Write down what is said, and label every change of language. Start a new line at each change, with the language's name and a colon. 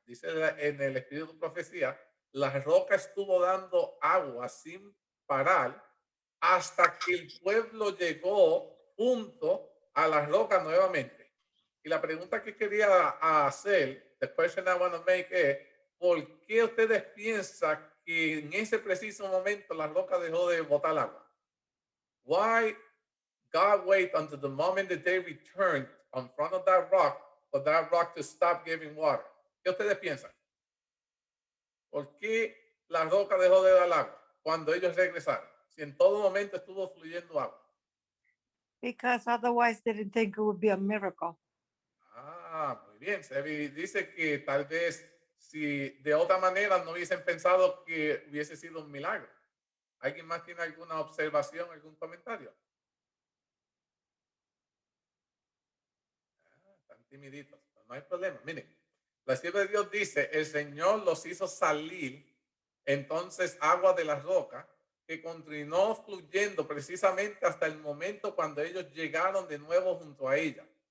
Spanish: Dice en el Espíritu de Profecía, la roca estuvo dando agua sin parar hasta que el pueblo llegó junto a la roca nuevamente. Y la pregunta que quería hacer,
English: the question I want to make
Spanish: es, ¿por qué ustedes piensan que en ese preciso momento la roca dejó de botar agua?
English: Why God wait until the moment that they returned in front of that rock for that rock to stop giving water?
Spanish: ¿Qué ustedes piensan? ¿Por qué la roca dejó de dar agua cuando ellos regresaron? Si en todo momento estuvo fluyendo agua.
English: Because otherwise they didn't think it would be a miracle.
Spanish: Ah, muy bien. Sebi dice que tal vez si de otra manera no hubiesen pensado que hubiese sido un milagro. ¿Alguien más tiene alguna observación, algún comentario? Están timiditos, no hay problema. Miren, la sierva de Dios dice, el Señor los hizo salir entonces agua de la roca que continuó fluyendo precisamente hasta el momento cuando ellos llegaron de nuevo junto a ella.